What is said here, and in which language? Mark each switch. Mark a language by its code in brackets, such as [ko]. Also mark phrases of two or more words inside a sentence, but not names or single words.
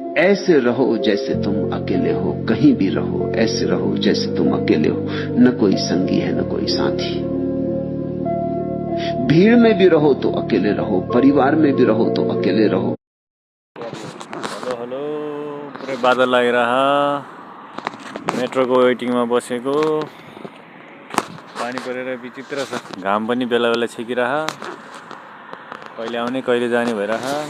[hi] ऐसे रहो जैसे तुम अकेले हो, कहीं भी रहो, ऐसे रहो जैसे तुम अकेले हो। न कोई संगी है, न कोई साथी। भीड़ में भी रहो तो अकेले रहो, परिवार में भी रहो तो अकेले रहो। [ne] हेलो, हेलो, पुरै बादल लागिरह। मेट्रोको वेटिङमा बसेको। पानी परेर विचित्र छ, घाम पनि बेला बेला छेकिरह, कहिले आउने कहिले जाने भइरह।